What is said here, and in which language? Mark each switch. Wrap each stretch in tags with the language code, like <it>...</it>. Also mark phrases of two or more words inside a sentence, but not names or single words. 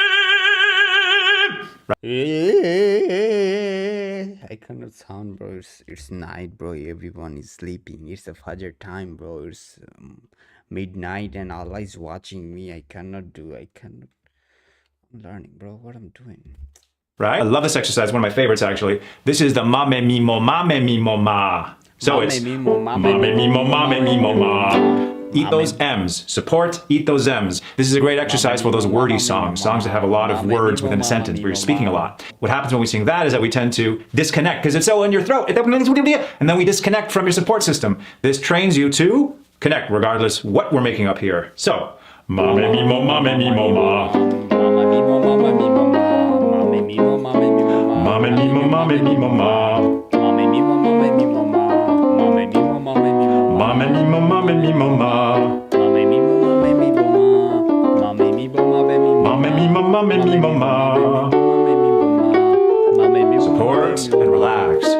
<en>I cannot sound, bro. It's night, bro. Everyone is sleeping. It's the Fajr time, bro. It's midnight and Allah is watching me. I cannot. I'm learning, bro. What I'm doing. Right? I love this exercise. One of my favorites, actually. This is the ma me mi mo ma. So it's ma me mi mo ma. Eat those M's. Support, eat those M's. This is a great exercise for those wordy songs that have a lot of words within a sentence where you're speaking a lot. What happens when we sing that is that we tend to disconnect because it's so in your throat. And then we disconnect from your support system. This trains you to connect regardless what we're making up here. So, ma me mi mo ma. Ma me mi mo ma me mi mo ma me mi mo ma. Support and relax.</en>